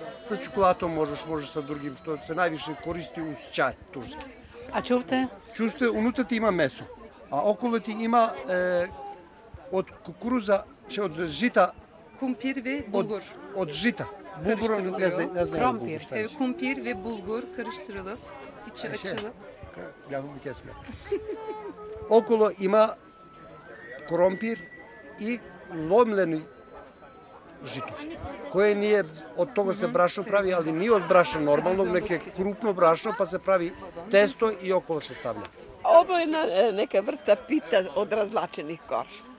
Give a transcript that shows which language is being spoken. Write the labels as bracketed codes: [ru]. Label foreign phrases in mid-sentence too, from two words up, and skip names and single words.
[sr] Sa čokolatom možeš sa drugim, što se najviše koristi uz čaj turski. A čufte? Čufte, unutra ti ima meso, a okolo ti ima od kukuruza, od žita... [tr] Kumpir ve bulgur. [sr] Od žita. Bulgur, ne znam. Krompir. [tr] Kumpir ve bulgur karıştırılıp, içi açılıp. [sr] Glavno mi kesme. Okolo ima krompir i lomljeni žito, koje nije, od toga se brašno pravi, ali nije od brašna normalnog, neke krupno brašno, pa se pravi testo i okolo se stavlja. Ovo je neka vrsta pita od razlačenih kora.